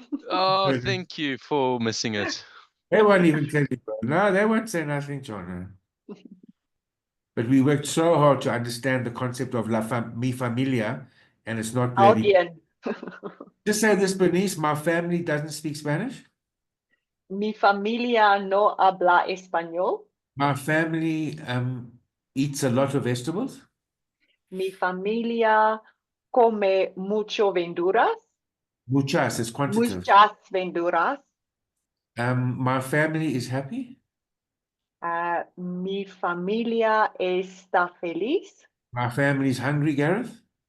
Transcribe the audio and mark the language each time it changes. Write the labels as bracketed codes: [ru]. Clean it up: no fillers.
[en] Oh, thank you for missing it. They won't even tell you, bro. No, they won't say nothing, John. But we worked so hard to understand the concept of mi familia, and it's not really. Just say this, Bernice, my family doesn't speak Spanish. [es] Mi familia no habla español. [en] My family eats a lot of vegetables. [es] Mi familia come mucho verduras. [en] Muchas is quantitative. [es] Muchas verduras. [en] My family is happy. [es] Mi familia está feliz. [en] My family is hungry, Gareth.